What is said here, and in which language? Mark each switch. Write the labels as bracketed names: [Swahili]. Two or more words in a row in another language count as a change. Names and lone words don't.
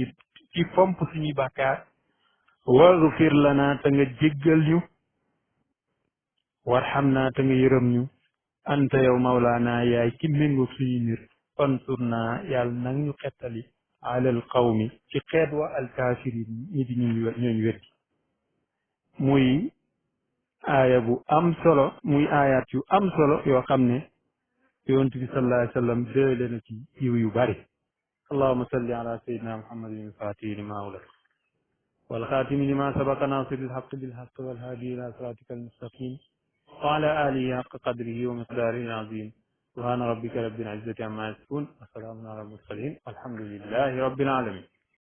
[Wolof] ci fomp suñuy bàkkaar [Arabic] واغفر لنا [Wolof] te nga jéggal ñu warhamna te nga yërëm ñu anta yow mawlaana yaay ki méngoog suñu mbir fansurna yàlla nang ñu xettali [Arabic] على القوم [Wolof] ci xeet [Arabic] والكافرين [Wolof] ñi di ñooñu weddi muy aaya bu am solo muy aayaat yu am solo yoo xam ne yonent bi [Arabic] صلى الله عليه وسلم [Wolof] déele na ci yiw yu bari [Arabic] اللهم صل على سيدنا محمد الفاتح لما أغلق والخاتم لما سبق ناصر الحق بالحق والهادي إلى صراطك المستقيم وعلى آله حق قدره ومقداره العظيم سبحان ربك رب العزة عما يصفون وسلام على المرسلين والحمد لله رب العالمين